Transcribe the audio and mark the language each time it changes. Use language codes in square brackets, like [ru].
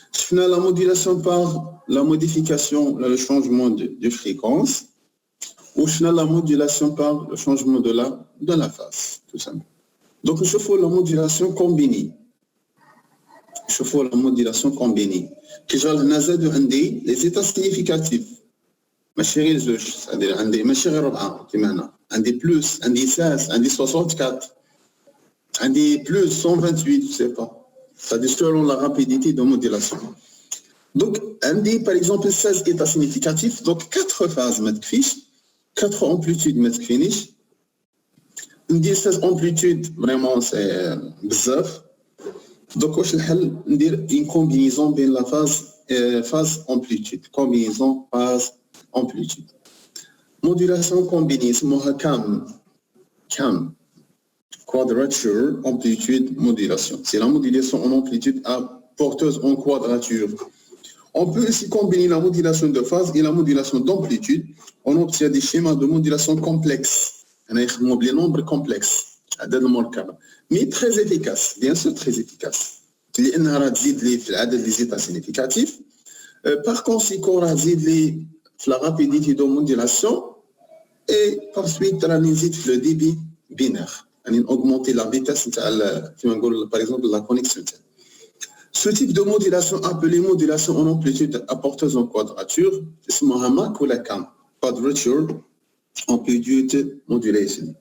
[fr] La modulation par la modification, le changement de fréquence, ou la modulation par le changement de la phase, tout simplement. Donc, il faut la modulation combinée. Il faut la modulation combinée. Qui gère les états significatifs. [ar] ماشي زوج [fr] c'est-à-dire [ar] عندي ماشي غير 4 كيما هنا عندي بلس عندي 16 عندي 64 عندي بلس 128 [fr] je sais pas c'est-à-dire selon la rapidité de modulation. Donc [ar] عندي [fr] par exemple 16 états significatifs, donc 4 phases [ar] ما تكفيش [fr] 4 amplitudes [ar] ما تكفينيش. ندير [fr] 16 amplitudes vraiment c'est [ar] بزاف. [fr] Donc [ar] واش الحل؟ ندير [fr] une combinaison [ar] بين [fr] la phase amplitude, combinaison phase amplitude. Modulation combinée, c'est CAM, quadrature, amplitude, modulation. C'est la modulation en amplitude à porteuse en quadrature. On peut aussi combiner la modulation de phase et la modulation d'amplitude. On obtient des schémas de modulation complexes. On a des nombres complexes, mais très efficaces, bien sûr très efficaces. [ar] لأنها راه تزيد لي في العدد لي زيتا سينيفيكاتيف. [fr] Par conséquent, [ar] راه تزيد لي [fr] la rapidité de modulation et par suite le débit binaire. Augmenter la vitesse, par exemple, la connexion. Ce type de modulation appelé modulation en amplitude à porteuse en quadrature, c'est Mohamed ou la CAM, [en] quadrature amplitude modulation.